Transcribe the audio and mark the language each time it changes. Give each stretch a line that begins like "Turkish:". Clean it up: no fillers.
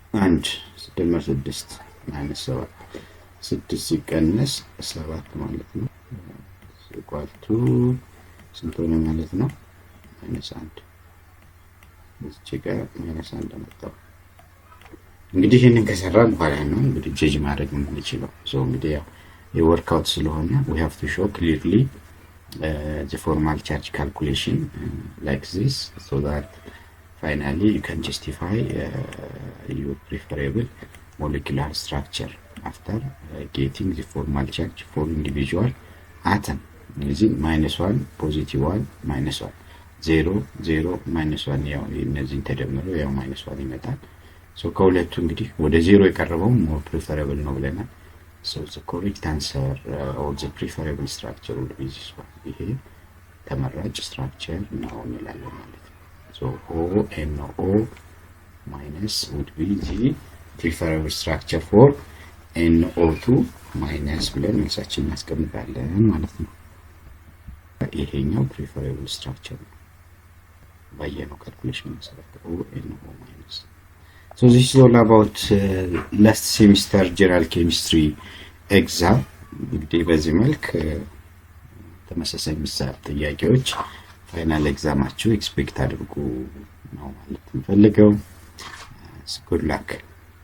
Amharic: 1 ሲደመር 6 ማይነስ 7 ሲቀነስ 7 ማለት ነው። ኳልቱ ስንት ሆነ ማለት ነው? -1 እዚህ ጋር -1 መጣው። እንግዲህ ይሄንን ከሰራን በኋላ ነው እንግዲህ ጀጅ ማድረግ የምንችለው። እንግዲህ ያው የወርክአውት ስለሆነ
English: we have to show clearly the formal charge calculation like this so that finally you can justify your preferable molecular structure after getting the formal charge for individual atom.
Amharic: እዚህ -1 +1 -1 0 0 -1 ያው እነዚህን ተደምረው ያው -1 ይመጣል። ከሁለቱ እንግዲህ ወደ 0 የቀረበው
English: more preferable
Amharic: ነው ብለናል።
English: the correct answer or the preferable structure would be this one.
Amharic: ይሄ ተመራጭ ስትራክቸር ነው እንላለን ማለት ነው።
English: ONO minus would be the preferable structure for NO2 minus
Amharic: ብለን መልሳችን እናስቀምጣለን ማለት ነው። ይሄኛው preferable structure ነው ባየነው ካልኩሌሽን መሰረት ONO minus.
English: So this is all about last semester general chemistry exam.
Amharic: እንግዲህ በዚህ መልክ ተመሳሳይ ምሳሌ ጥያቄዎች ፋይናል ኤግዛማችሁ ኤክስፔክት አድርጉ ነው ማለት እንፈልገው።
English: Good luck.